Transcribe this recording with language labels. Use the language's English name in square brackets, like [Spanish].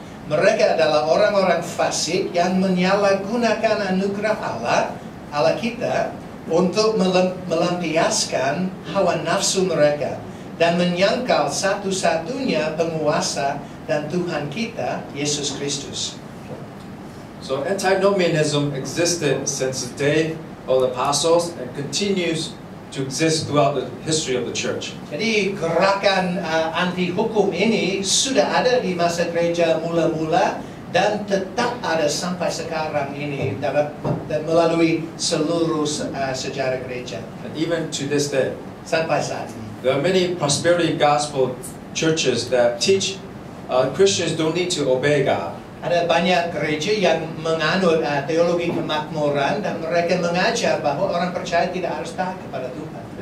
[Indonesian] Mereka adalah orang-orang fasik yang menyalahgunakan anugerah Allah kita untuk melampiaskan hawa nafsu mereka dan menyangkal satu-satunya penguasa dan Tuhan kita, Yesus Kristus. [English] So antinomianism existed since the day of the apostles and continues to exist throughout the history of the church. [Indonesian] Jadi gerakan anti hukum ini sudah ada di masa gereja mula-mula dan tetap ada sampai sekarang ini melalui seluruh sejarah gereja. [English] And even to this day, [Indonesian] Sampai saat ini. [English] there are many prosperity gospel churches that teach Christians don't need to obey God. [Indonesian] Ada banyak gereja yang menganut teologi kemakmuran dan mereka mengajar bahwa orang percaya tidak harus taat kepada Tuhan.